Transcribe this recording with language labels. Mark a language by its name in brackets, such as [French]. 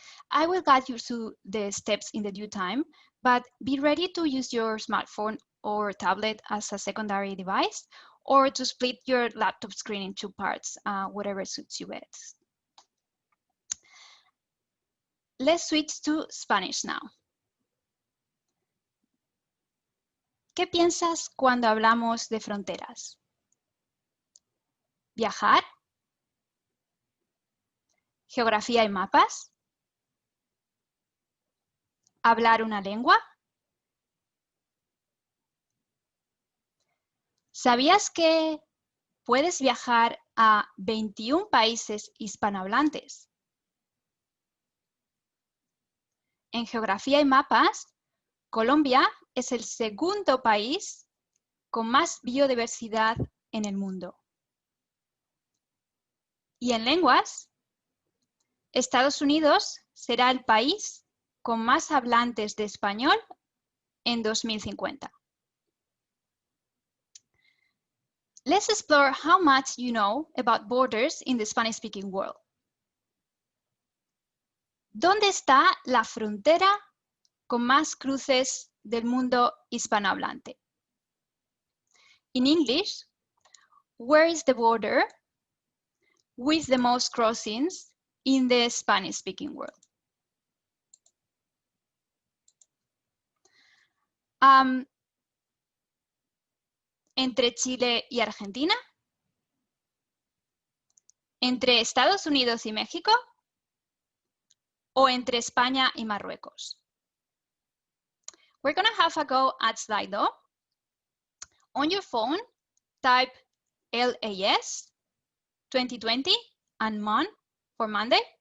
[English] I will guide you through the steps in the due time, but be ready to use your smartphone or tablet as a secondary device, or to split your laptop screen in 2 parts, whatever suits you best. Let's switch to Spanish now. [Spanish] ¿Qué piensas cuando hablamos de fronteras? ¿Viajar? ¿Geografía y mapas? ¿Hablar una lengua? ¿Sabías que puedes viajar a 21 países hispanohablantes? En geografía y mapas, Colombia es el segundo país con más biodiversidad en el mundo. Y en lenguas, Estados Unidos será el país con más hablantes de español en 2050. [English] Let's explore how much you know about borders in the Spanish-speaking world. [Spanish] ¿Dónde está la frontera con más cruces del mundo hispanohablante? [English] In English, where is the border with the most crossings in the Spanish-speaking world? [Spanish] ¿Entre Chile y Argentina? ¿Entre Estados Unidos y México? ¿O entre España y Marruecos? [English] We're going to have a go at Slido. On your phone, type LAS 2020 and MON for Monday.